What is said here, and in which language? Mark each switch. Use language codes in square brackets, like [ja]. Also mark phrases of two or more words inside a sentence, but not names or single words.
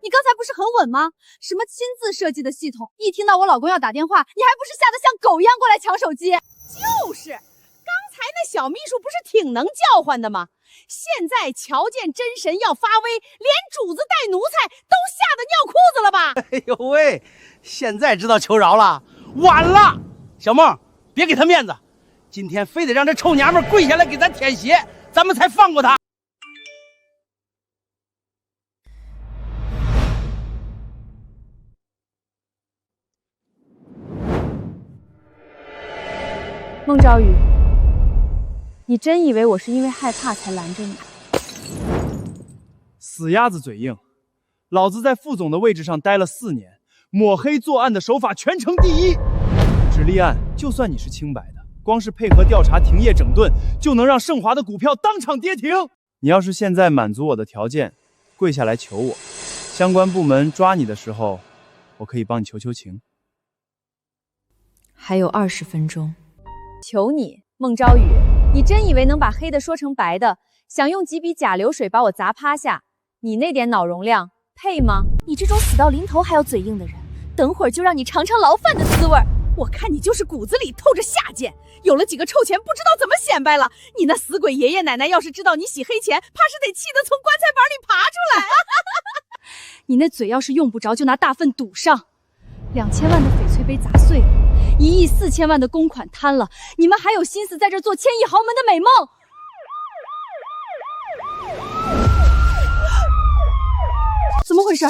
[zh] 你剛才不是很穩嗎？什麼親自設計的系統，一聽到我老公要打電話，你還不是嚇得像狗一樣過來搶手機？就是，剛才那小秘書不是挺能叫喚的嗎？現在瞧見真神要發威，連主子帶奴才都嚇得尿褲子了吧？哎呦喂，現在知道求饒了，晚了！小孟，別給他面子，今天非得讓這臭娘們跪下來給咱舔鞋，咱們才放過他。孟昭宇，你真以為我是因為害怕才攔着你？死鴨子嘴硬，老子在副總的位置上待了4年，抹黑作案的手法全城第一。只立案，就算你是清白的，光是配合調查停業整頓，就能讓盛華的股票當場跌停。你要是現在滿足我的條件，跪下來求我，相關部門抓你的時候，我可以幫你求求情。還有20分鐘。求你，孟昭宇，你真以為能把黑的說成白的，想用幾筆假流水把我砸趴下？你那點腦容量配嗎？你這種死到臨頭還要嘴硬的人，等會兒就讓你嘗嘗牢飯的滋味。我看你就是骨子裡透着下賤，有了幾個臭錢不知道怎麼顯擺了。你那死鬼爺爺奶奶要是知道你洗黑錢，怕是得氣得從棺材板裡爬出來。你那嘴要是用不着，就拿大糞堵上。2000萬的翡翠杯砸碎了，1億4000萬的公款攤了，你們還有心思在這做千億豪門的美夢？怎麼回事？